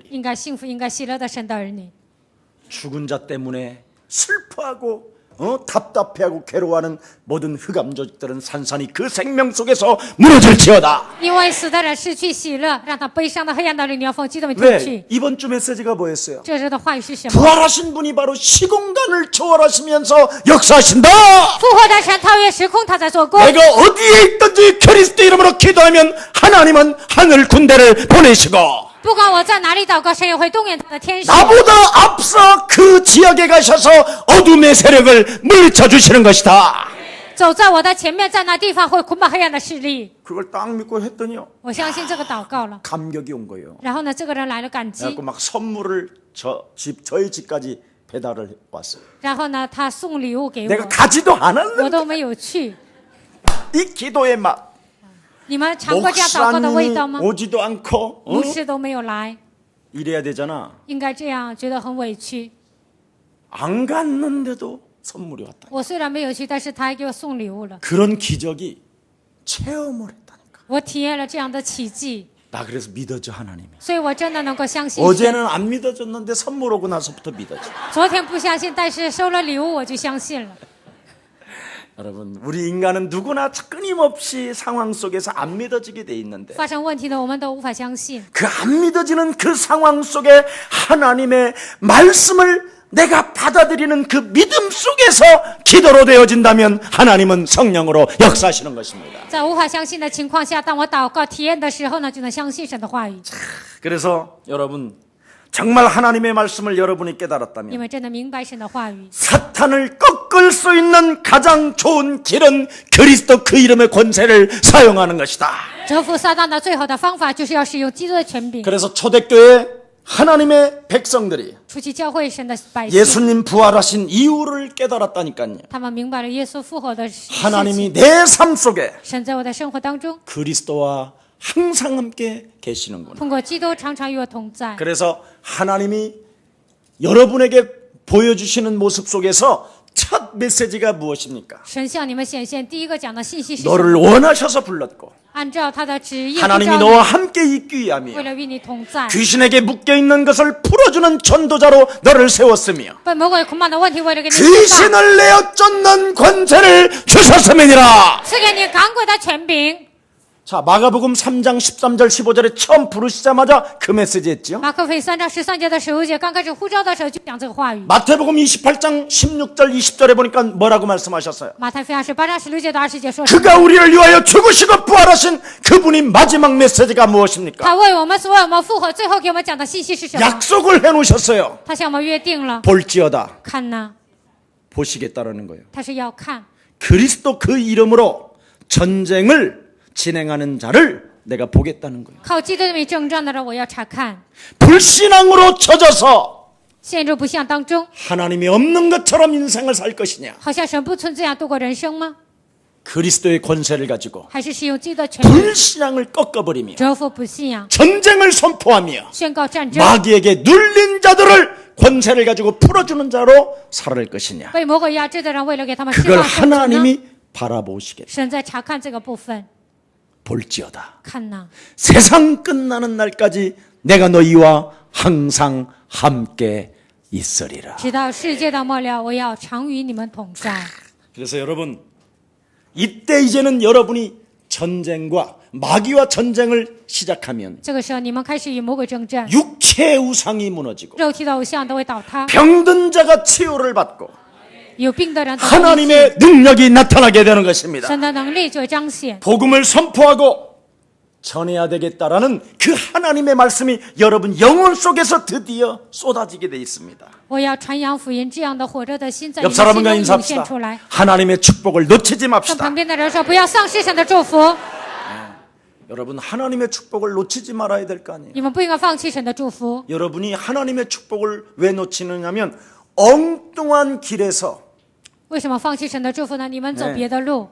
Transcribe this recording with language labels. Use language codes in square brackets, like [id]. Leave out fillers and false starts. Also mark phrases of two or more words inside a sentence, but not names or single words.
[zh] 应该幸福、应该喜乐的神的儿女， [ko] 죽은 자 때문에 슬퍼하고 답답해하고 괴로워하는 모든 흑암 조직들은 산산이 그 생명 속에서 무너질지어다. [zh] 因为死的人失去喜乐，让他悲伤的黑暗的灵要奉基督的名 왜 退去。 [ko] 이번 주 메시지가 뭐였어요? [zh] 这时的话语是什么？ [ko] 부활하신 분이 바로 시공간을 초월하시면서 역사하신다. [zh] 复活的神超越时空，他在做工。 [ko] 내가 어디에 있든지 그리스도 이름으로 기도하면 하나님은 하늘 군대를 보내시고 [zh] 不管我在哪里祷告，神也会动员他的天使。 [ko] 나보다 앞서 그 지역에 가셔서 어둠의 세력을 물리쳐 주시는 것이다. [zh] 走在我的前面，在那地方会捆绑黑暗的势力。 [ko] 그걸 딱 믿고 했더니요. [zh] 我相信这个祷告了。 [ko] 감격이 온 거예요. [zh] 然后呢，这个人来了感激， [ko] 그래갖고 막 선물을 저희 집까지 배달을 왔어요. [zh] 然后呢，他送礼物给 내가 我， 가지도 我 않았는데 都没有去。 [ko] 이 기도의 맛. [zh] 你们尝过这样祷告的味道吗？ [ko] 목사님이 오지도 않고 [zh] 牧师都没有来， [ko] 이래야 되잖아. [zh] 应该这样，觉得很委屈。 [ko] 안 갔는데도 선물이 왔다. [zh] 我虽然没有去，但是他还给我送礼物了， [ko] 그런 기적이 체험을 했다니까. [zh] 我体验了这样的奇迹， [ko] 나 그래서 믿어져 하나님이. [zh] 所以我真的能够相信神。 [ko] 어제는 안 믿어졌는데 선물 오고 나서부터 믿어져. [zh] 昨天不相信，但是收了礼物我就相信了。 [ko] 여러분 우리 인간은 누구나 끊임없이 상황 속에서 안 믿어지게 돼 있는데 [zh] 发生问题的我们都无法相信， [ko] 그 안 믿어지는 그 상황 속에 하나님의 말씀을 내가 받아들이는 그 믿음 속에서 기도로 되어진다면 하나님은 성령으로 역사하시는 것입니다. [zh] 在无法相信的情况下，当我祷告体验的时候呢，就能相信神的话语。 [ko] 그래서 여러분 정말 하나님의 말씀을 여러분이 你 깨달았다면 [zh] 们真的明白神的话语， [ko] 사탄을 꺾을 수 있는 가장 좋은 길은 그리스도 그 이름의 권세를 사용하는 것이다. [zh] 折服撒旦的最好的方法就是要使用基督的权柄。 [ko] 그래서 초대교회 하나님의 백성들이 [zh] 出去教会神的百姓， [ko] 예수님 부활하신 이유를 깨달았다니까요. [zh] 他们明白了耶稣复活的事 하나님이 情。 [ko] 내 삶 속에 [zh] 神在我的生活当中， [ko] 그리스도와 항상 함께 계시는구나. [zh] 通过基督常常与我同在。 [ko] 그래서 하나님이 여러분에게 보여주시는 모습 속에서 첫 첫 메시지가 무엇입니까? [zh] 神向你们显现，第一个讲的信息是什 너를 么？ [ko] 원하셔서 불렀고 [zh] 按照他的旨意呼 하나님이 召 너와 你， [ko] 함께 있기 위함이요 [zh] 为了与你同在。 [ko] 귀신에게 묶여있는 것을 풀어주는 전도자로 너를 세웠으며 [zh] 被魔鬼捆绑的问题，为了给你释放， [ko] 귀신을 내어 쫓는 권세를 주셨음이니라. [zh] 赐给你赶鬼的权柄。 [ko] 자, 마가복음 3장 13절 15절에 처음 부르시자마자 그 메시지 했죠. [zh] 马可福音3章13节的15节，刚开始呼召的时候就讲这个话语。 [ko] 마태복음 28장 16절 20절에 보니까 뭐라고 말씀하셨어요? [zh] 马太福音28章16节到20节说， [ko] 그가 우리를 위하여 죽으시고 부활하신 그분이 마지막 메시지가 무엇입니까? [zh] 他为我们所为我们复活，最后给我们讲的信息是什么？ [ko] 약속을 해놓으셨어요. [zh] 他向我们约定了， [ko] 볼지어다. [zh] 看呐， [ko] 보시겠다라는 거예요. [zh] 他是要看。 [ko] 그리스도 그 이름으로 전쟁을 진행하는 자를 내가 보겠다는 거예요. [zh] 靠基督的名征战的人，我要查看。 [ko] 불신앙으로 젖어서 [zh] 陷入不幸当中， [ko] 하나님이 없는 것처럼 인생을 살 것이냐? [zh] 好像神不存在一样度过人生吗？ [ko] 그리스도의 권세를 가지고 [zh] 还是使用基督的权柄 [ko] 불신앙을 꺾어버리며 [zh] 折服不信仰， [ko] 전쟁을 선포하며 [zh] 宣告战争， [ko] 마귀에게 눌린 자들을 권세를 가지고 풀어주는 자로 살아갈 것이냐? [zh] 被魔鬼压制的人，为了给他们释 그걸 放生存呢， [ko] 하나님이 바라보시겠다. [zh] 神在查看这个部分。 [ko] 볼지어다. [zh] 看呐， [ko] 세상 끝나는 날까지 내가 너희와 항상 함께 있으리라. [zh] 直到世界的末了，我要常与你们同在。 [ko] 그래서 여러분, 이때 이제는 여러분이 전쟁과 마귀와 전쟁을 시작하면 [zh] 这个时候，你们开始与魔鬼征战， [ko] 육체의 우상이 무너지고 [zh] 肉体的偶像都会倒塌， [ko] 병든 자가 치유를 받고 [zh] 有病的人得到医治， [ko] 하나님의 능력이 나타나게 되는 것입니다. [zh] 神的能力就会彰显。 [ko] 복음을 선포하고 전해야 되겠다라는 그 하나님의 말씀이 여러분 영혼 속에서 드디어 쏟아지게 돼 있습니다. [zh] 我要传扬福音，这样的火热的心在你 옆 们心 사람과 中涌现 인사합시다. 出来。 [ko] 하나님의 축복을 놓치지 跟 맙시다. [zh] 旁边的人说，不要丧失神的祝福， [ko] 여러분 하나님의 축복을 놓치지 말아야 될 거 아니에요. [zh] 你们不应该放弃神的祝福。 [ko] 여러분이 하나님의 축복을 왜 놓치느냐면 엉뚱한 길에서 [zh] 为什么放弃神的祝福呢？你们走 네 别的路，